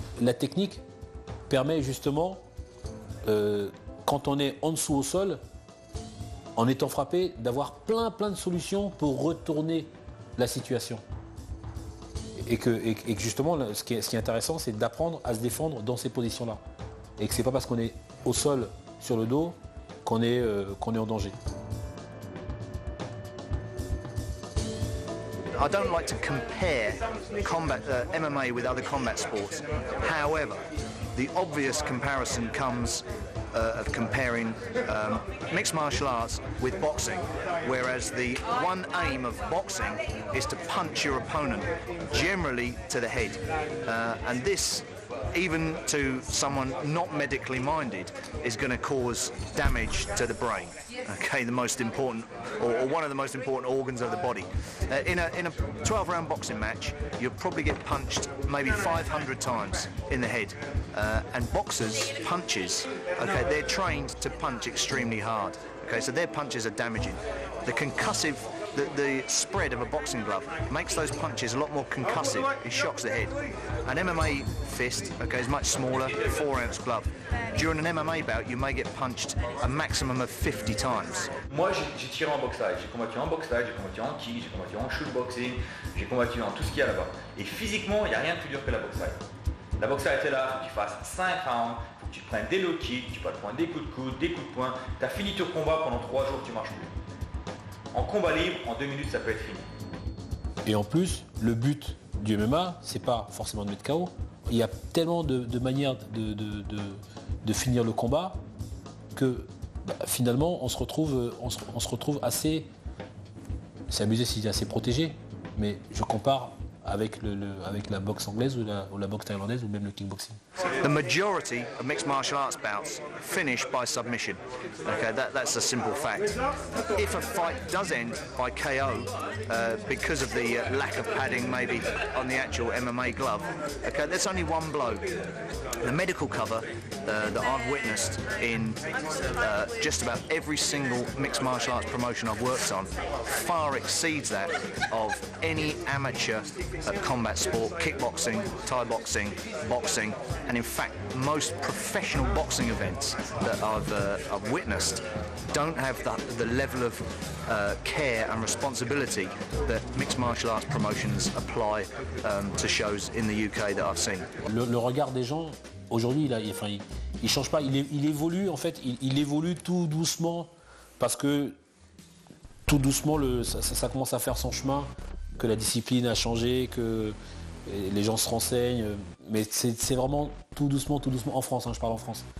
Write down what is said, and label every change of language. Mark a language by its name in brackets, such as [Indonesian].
[French] La technique permet justement, quand on est en dessous au sol, en étant frappé, d'avoir plein de solutions pour retourner la situation. Et que justement, ce qui est intéressant, c'est d'apprendre à se défendre dans ces positions-là. Et que c'est pas parce qu'on est au sol sur le dos qu'on est en danger. [English] I don't like to compare MMA with other combat sports. However, the obvious comparison comes of comparing mixed martial arts with boxing, whereas the one aim of boxing is to punch your opponent, generally to the head. And this, even to someone not medically minded, is going to cause damage to the brain. Okay, the most important, or one of the most important organs of the body. In a 12-round boxing match, you'll probably get punched maybe 500 times in the head. And boxers' punches, okay, they're trained to punch extremely hard. Okay, so their punches are damaging. The concussive, the spread of a boxing glove makes those punches a lot more concussive. It shocks the head. An MMA fist, okay, is much smaller, 4-ounce glove. During an MMA bout, you may get punched a maximum of 50 times. [French] Moi, j'ai tiré en boxe live. J'ai combattu en boxe live, j'ai combattu en kick, j'ai combattu en shootboxing, j'ai combattu dans tout ce qu'il y a là-bas. Et physiquement, il n'y a rien de plus dur que la boxe live. La boxe live était là, il faut que tu fasses 5 rounds, il faut que tu te prennes des low kicks, tu vas te prendre des coups de coude, des coups de poing. Tu as fini ton combat pendant 3 jours, tu marches plus. En combat libre, en 2 minutes, ça peut être fini. Et en plus, le but du MMA, c'est pas forcément de mettre KO. Il y a tellement de manières de finir le combat que finalement, on se retrouve assez, c'est abusé s'il est assez protégé, mais je compare avec la boxe anglaise ou la boxe thaïlandaise ou même le kickboxing. [English] The majority of mixed martial arts bouts finish by submission. Okay, that's a simple fact. If a fight does end by KO because of the lack of padding maybe on the actual MMA glove, okay, that's only one blow. The medical cover that I've witnessed in just about every single mixed martial arts promotion I've worked on far exceeds that of any amateur combat sport, kickboxing, Thai boxing, boxing, and in fact most professional boxing events that I've witnessed don't have the level of care and responsibility that mixed martial arts promotions apply to shows in the UK that I've seen. [French] Le regard des gens aujourd'hui, il change pas, il évolue en fait, il évolue tout doucement parce que tout doucement ça commence à faire son chemin, que la discipline a changé, que les gens se renseignent, mais c'est vraiment tout doucement en France, je parle en France.